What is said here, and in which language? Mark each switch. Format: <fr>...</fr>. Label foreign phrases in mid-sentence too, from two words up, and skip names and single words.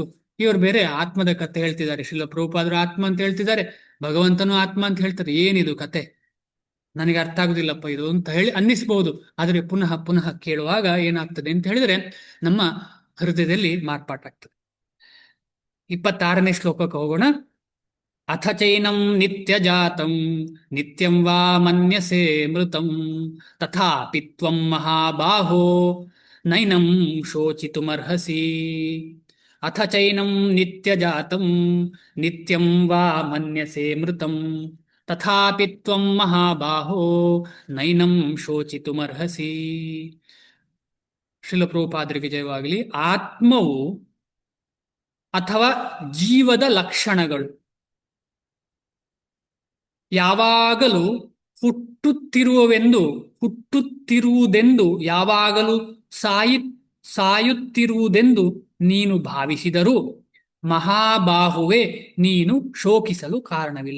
<kn>ಇವರು ಬೇರೆ ಆತ್ಮದ ಕತೆ ಹೇಳ್ತಿದ್ದಾರೆ, ಶ್ರೀಲ ಪ್ರಭುಪಾದರು ಆತ್ಮ ಅಂತ ಹೇಳ್ತಿದ್ದಾರೆ, ಭಗವಂತನು ಆತ್ಮ ಅಂತ ಹೇಳ್ತಾರೆ. ಏನಿದು ಕತೆ? ನನಗೆ ಅರ್ಥ ಆಗುದಿಲ್ಲಪ್ಪ ಇದು ಅಂತ ಹೇಳಿ ಅನ್ನಿಸ್ಬಹುದು. ಆದರೆ ಪುನಃ ಪುನಃ ಕೇಳುವಾಗ ಏನಾಗ್ತದೆ ಅಂತ ಹೇಳಿದ್ರೆ ನಮ್ಮ ಹೃದಯದಲ್ಲಿ ಮಾರ್ಪಾಟಾಗ್ತದೆ. 26ನೇ ಶ್ಲೋಕಕ್ಕೆ ಹೋಗೋಣ.</kn> <sa>ಅಥ ಚೈನಂ ನಿತ್ಯ ಜಾತಂ ನಿತ್ಯಂ ವಾ ಮನ್ಯಸೆ ಮೃತಂ ತಥಾಪಿ ತ್ವಂ ಮಹಾಬಾಹೋ ನೈನಂ ಶೋಚಿತುಮರ್ಹಸಿ. ಅಥ ಚೈನಂ ನಿತ್ಯ ಜಾತಂ ನಿತ್ಯಂ ವಾ ಮನ್ಯಸೆ ಮೃತಂ ತಥಾಪಿ ತ್ವಂ ಮಹಾಬಾಹೋ ನೈನಂ ಶೋಚಿತುಮರ್ಹಸಿ.</sa> <kn>ಶ್ರೀಲ ಪ್ರಭುಪಾದರಿಗೆ ಜಯವಾಗಲಿ. ಆತ್ಮವು ಅಥವಾ ಜೀವದ ಲಕ್ಷಣಗಳು ಯಾವಾಗಲೂ ಹುಟ್ಟುತ್ತಿರುವುದೆಂದು ಯಾವಾಗಲೂ ಸಾಯುತ್ತಿರುವುದೆಂದು ನೀನು ಭಾವಿಸಿದರೂ ಮಹಾಬಾಹುವೆ ನೀನು ಶೋಕಿಸಲು ಕಾರಣವಿಲ್ಲ.</kn>